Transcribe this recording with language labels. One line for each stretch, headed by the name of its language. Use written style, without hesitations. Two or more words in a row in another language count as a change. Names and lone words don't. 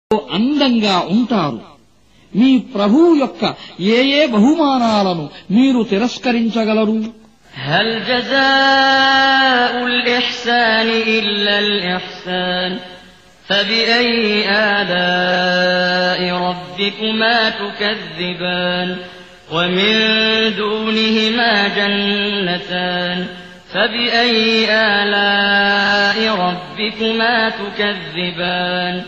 Telugu: అందంగా ఉంటారు. మీ ప్రభువు యొక్క ఏ బహుమానాలను మీరు తిరస్కరించగలరు?
Arabic: هل جزاء الإحسان إلا الإحسان فبأي آلاء ربكما تكذبان ومن دونهما جنتان فبأي آلاء ربكما تكذبان